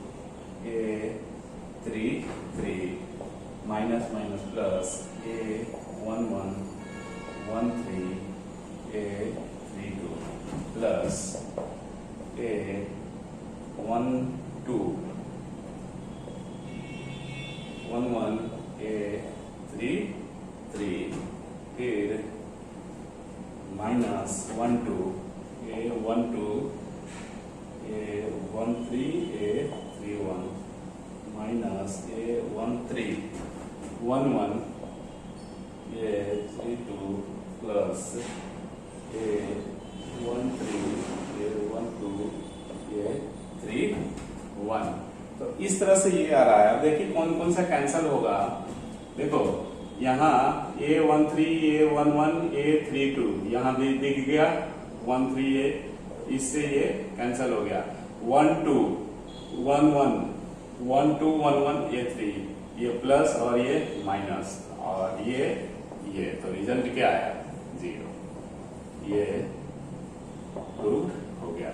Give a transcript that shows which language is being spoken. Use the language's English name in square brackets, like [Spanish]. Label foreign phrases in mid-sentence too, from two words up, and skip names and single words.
[English] A33 minus minus plus A11 13 A32 plus A12 11 A33 फिर minus 12 A12 A13 A31 minus A13 11 A32 plus A13 A12 A31, [Hindi] तो इस तरह से ये आ रहा है। अब देखिए कौन कौन सा कैंसल होगा, देखो यहाँ A13 A11 A32 यहाँ भी दिख गया 13 A, इससे ये कैंसल हो गया, 1 2 1 1 1 2 1 1 A3, ये प्लस और ये माइनस और ये, तो रिजल्ट क्या आया 0, ये प्रूव हो गया।